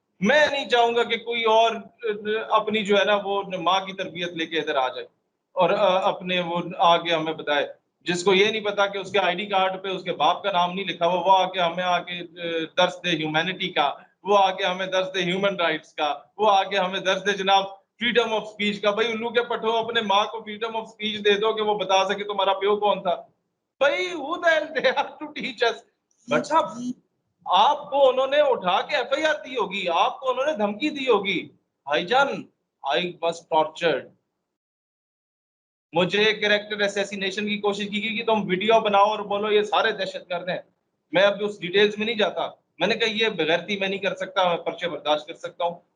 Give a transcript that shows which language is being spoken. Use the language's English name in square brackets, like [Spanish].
[Urdu] میں نہیں چاہوں گا کہ کوئی اور اپنی جو ہے نا وہ ماں کی تربیت لے کے ادھر آ جائے اور اپنے وہ آگے ہمیں بتائے, جس کو یہ نہیں پتا کہ اس کے آئی ڈی کارڈ پہ اس کے باپ کا نام نہیں لکھا ہوا, وہ آ کے ہمیں آ کے درس دے ہیومینٹی کا, وہ آ کے ہمیں درس دے ہیومن رائٹس کا, وہ آ کے ہمیں درس دے جناب فریڈم آف سپیچ کا. بھائی الو کے پٹھو اپنے ماں کو فریڈم آف سپیچ دے دو کہ وہ بتا سکے تمہارا پیو کون تھا. [English] بھائی who the hell they have to teach us. [Urdu] But صاحب آپ کو انہوں نے اٹھا کے ایف آئی آر دی ہوگی, آپ کو انہوں نے دھمکی دی ہوگی. بھائی جان [English] I was tortured, [Urdu] مجھے کریکٹر اسیسینیشن کی کوشش کی گئی کہ تم ویڈیو بناؤ اور بولو یہ سارے دہشت گرد ہیں. میں اب اس ڈیٹیلز میں نہیں جاتا, میں نے کہا یہ بغیرتی میں نہیں کر سکتا, میں پرچے برداشت کر سکتا ہوں.